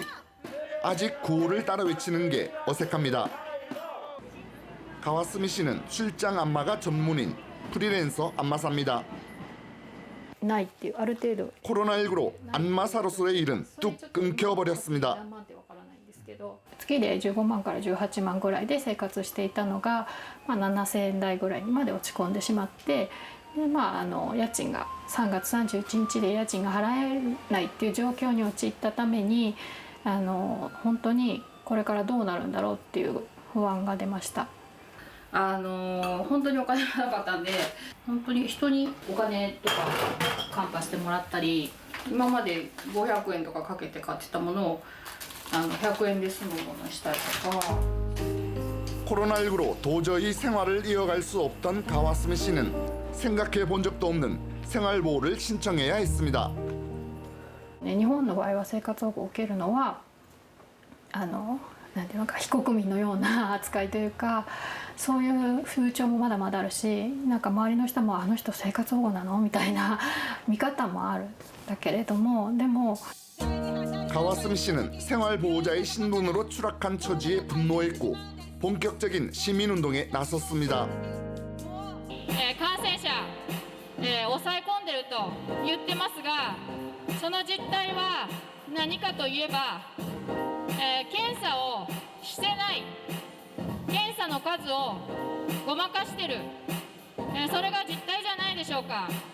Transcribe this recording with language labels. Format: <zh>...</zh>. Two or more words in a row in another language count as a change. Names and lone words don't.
<ko>아직 구호를 따라 외치는 게 어색합니다. 가와스미 씨는 출장 안마가 전문인 프리랜서 안마사입니다. 코로나19로 안마사로서의 일은 뚝 끊겨버렸습니다.</ko> <ja>月で15万から18万ぐらいで生活していたのが、7000円台ぐらいにまで落ち込んでしまって、で家賃が3月31日で家賃が払えないっていう状況に陥ったために本当にこれからどうなるんだろうっていう不安が出ました。本当にお金がなかったんで、本当に人にお金とかカンパしてもらったり、今まで500円とかかけて買ってたものを100円で済むものにしたりとか。</ja> <ko>코로나19로 도저히 생활을 이어갈 수 없던 가와스미 씨는 생각해 본 적도 없는 생활보호를 신청해야 했습니다.</ko> <ja>日本の場合は生活保護を受けるのはなんていうのか非国民のような扱いというか、そういう風潮もまだまだあるし、なんか周りの人もあの人生活保護なのみたいな見方もあるんだけれども、でも</ja> <ko>가와스미 씨는 생활보호자의 신분으로 추락한 처지에 분노했고 본격적인 시민운동에 나섰습니다.</ko> <ja>感染者、抑え込んでると言ってますが、その実態は何かといえば、検査をしてない、検査の数をごまかしてる、それが実態じゃないでしょうか。</ja>